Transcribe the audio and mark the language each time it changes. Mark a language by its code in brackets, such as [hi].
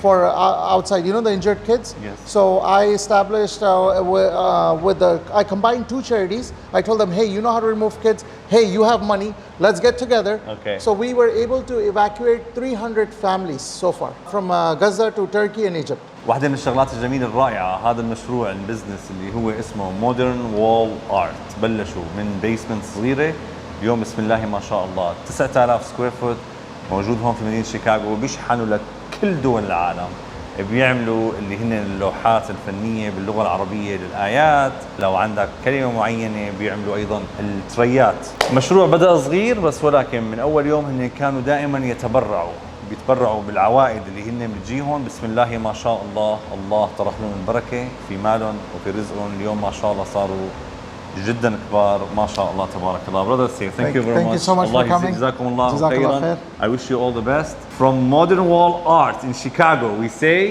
[en] For outside, you know, the injured kids. Yes. So I established I combined two charities. I told them, hey, you know how to remove kids. Hey, you have money. Let's get together. Okay. So we were able to evacuate 300 families so far from Gaza to Turkey and Egypt. [ar] واحدة من الشغلات الجميلة الرائعة هذا المشروع البزنس اللي هو اسمه مودرن وول ارت. بلشوا من بيسمنت صغيرة، اليوم بسم الله ما شاء الله 9000 سكوير فوت موجود هون في مدينة شيكاغو، وبيشحنوا لكل دول العالم. بيعملوا اللي هن اللوحات الفنية باللغة العربية للآيات، لو عندك كلمة معينة بيعملوا أيضا التريات. مشروع بدأ صغير بس، ولكن من أول يوم هن كانوا دائما بيتبرعوا بالعوائد اللي هن بتجيهم. بسم الله ما شاء الله، الله طرح لهم البركة في مالهم وفي رزقهم. اليوم ما شاء الله صاروا جدا كبار ما شاء الله تبارك الله. [en] Brother, thank you very much. Thank you so much for coming. [ar] جزاكم الله خيرا. [en] I wish you all the best. From Modern Wall Art in Chicago, we say